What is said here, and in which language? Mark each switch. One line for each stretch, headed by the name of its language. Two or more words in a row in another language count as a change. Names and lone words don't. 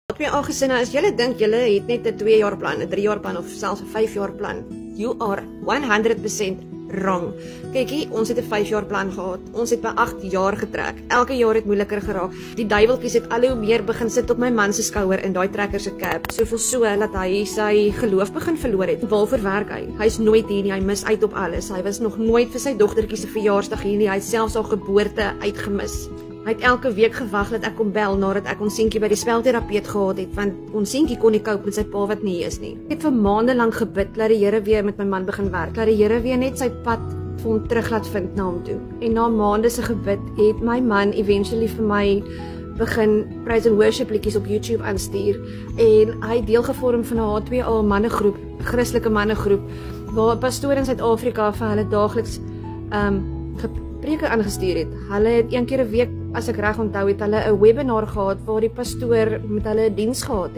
Afrikaans: Twee gesinne, as julle dink julle het net 'n 2 jaar plan, 'n 3 jaar plan of selfs 'n 5 jaar plan,
English: you are 100% wrong.
Afrikaans: Kykie, ons het 'n 5 jaar plan gehad. Ons het by 8 jaar getrek. Elke jaar het moeiliker geraak. Die duiweltjies het al hoe meer begin sit op my man se skouer in daai trekker se cab. Soveel so dat hy sy geloof begin verloor het. Waarvoor werk hy? Hy's nooit hier nie. Hy mis uit op alles. Hy was nog nooit vir sy dogtertjie se verjaarsdag hier nie. Hy het selfs haar geboorte uitgemis. Hy het elke week gewag dat ek kom bel nadat ek ons seentjie by die spelterapeut gehad het, want ons seentjie kon nie cope met sy pa wat nie is nie. Ek het vir maande lank gebid dat die Here weer met my man begin werk, dat die Here weer net sy pad vir hom terug laat vind na hom toe. En na maande se gebid het my man eventually vir my begin
English: praise and worship
Afrikaans: liedjies op YouTube aanstuur en hy het deel gevorm van 'n H2A mannegroep, 'n Christelike mannegroep waar pastore in Suid-Afrika vir hulle daagliks preke aangestuur het. Hulle het een keer 'n week, as ek reg onthou, het hulle 'n webinar gehad waar die pastoor met hulle 'n diens gehad het.